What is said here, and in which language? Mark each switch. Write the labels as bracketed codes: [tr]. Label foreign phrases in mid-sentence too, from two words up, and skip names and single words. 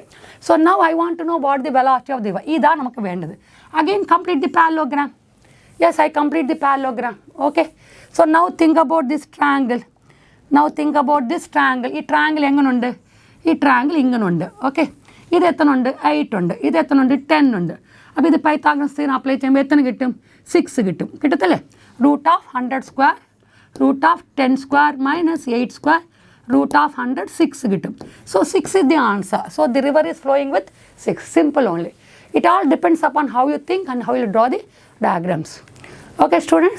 [en] So now I want to know what the velocity of the river. Again complete the parallelogram. Yes, I complete the parallelogram. Okay. So now think about this triangle. Now think about this triangle. This triangle enganundu? This triangle inganundu. [ml] Okay. This എത്രയുണ്ട് 8 ഉണ്ട്. This എത്രയുണ്ട് 10 ഉണ്ട്. അപ്പോ ഇത് Pythagoras theorem apply ചെയ്യുമ്പോൾ എത്ര കിട്ടും? 6 കിട്ടും. കിട്ടത്തില്ലേ? [en] Root of 100 square, root of 10 square minus 8 square, root of 100, 6 kittum. So 6 is the answer. So the river is flowing with 6. Simple only. It all depends upon how you think and how you draw the diagrams. Okay students, bye.